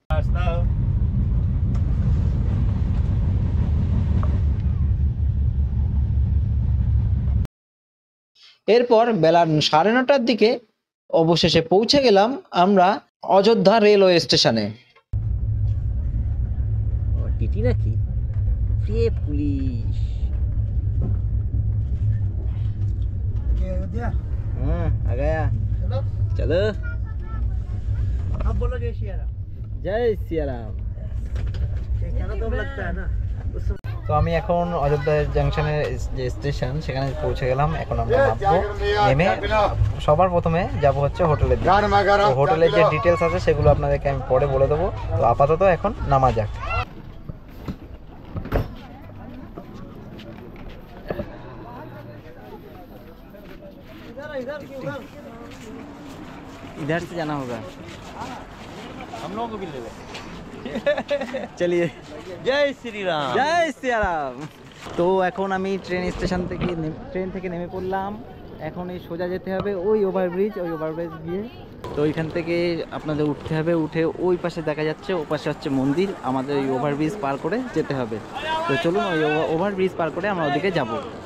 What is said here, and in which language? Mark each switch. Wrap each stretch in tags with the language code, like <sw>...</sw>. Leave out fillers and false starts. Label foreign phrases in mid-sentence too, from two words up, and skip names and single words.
<bn>এরপর বেলা 9:30টার দিকে অবশেষে পৌঁছে গেলাম আমরা অযোধ্যা রেলওয়ে স্টেশনে। টিটি নাকি পুলিশ?</bn> <hi>आ गया। चलो अब बोलो जय सिया राम। जय सिया राम। तो लगता है ना।</hi> <bn>তো আমি এখন অযোধ্যা জাংশনের যে স্টেশন সেখানে পৌঁছে গেলাম। এখন আমরা নামবো, নেমে সবার প্রথমে যাব হচ্ছে হোটেলের দিকে। তো হোটেলের যে ডিটেলস আছে সেগুলো আপনাদেরকে আমি পরে বলে দেবো। তো আপাতত এখন নামা যাক।</bn> <hi>इधर से जाना होगा, हम लोगों को भी ले चलिए। जय श्री राम। जय श्री राम।</hi> <bn>তো এখন আমি ট্রেন থেকে নেমে পড়লাম। এখন এই সোজা যেতে হবে ওই ওভারব্রিজ গিয়ে। তো ওইখান থেকে আপনাদের উঠতে হবে, উঠে ওই পাশে দেখা যাচ্ছে, ও পাশে হচ্ছে মন্দির। আমাদের ওই ওভারব্রিজ পার করে যেতে হবে। তো চলুন ওই ওভারব্রিজ পার করে আমরা ওদিকে যাব।</bn>